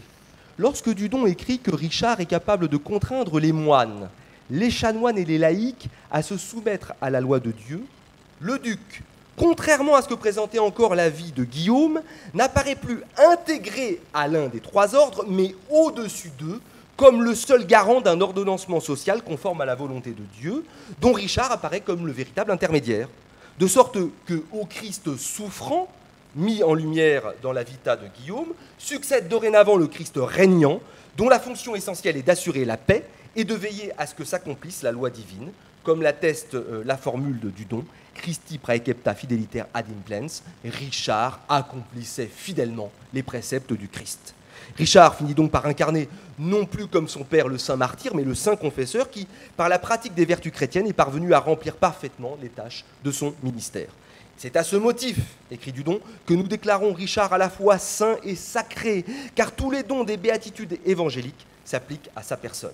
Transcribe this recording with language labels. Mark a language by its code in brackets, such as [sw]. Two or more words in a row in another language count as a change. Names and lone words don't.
[fr] Lorsque Dudon écrit que Richard est capable de contraindre les moines, les chanoines et les laïcs à se soumettre à la loi de Dieu, le duc, contrairement à ce que présentait encore la vie de Guillaume, n'apparaît plus intégré à l'un des trois ordres, mais au-dessus d'eux, comme le seul garant d'un ordonnancement social conforme à la volonté de Dieu, dont Richard apparaît comme le véritable intermédiaire. De sorte que au Christ souffrant, mis en lumière dans la vita de Guillaume, succède dorénavant le Christ régnant, dont la fonction essentielle est d'assurer la paix et de veiller à ce que s'accomplisse la loi divine, comme l'atteste la formule de Dudon, [la] Christi praecepta fideliter ad implens, [fr] Richard accomplissait fidèlement les préceptes du Christ. Richard finit donc par incarner non plus comme son père le saint martyr, mais le saint confesseur qui, par la pratique des vertus chrétiennes, est parvenu à remplir parfaitement les tâches de son ministère. C'est à ce motif, écrit Dudon, que nous déclarons Richard à la fois saint et sacré, car tous les dons des béatitudes évangéliques s'appliquent à sa personne.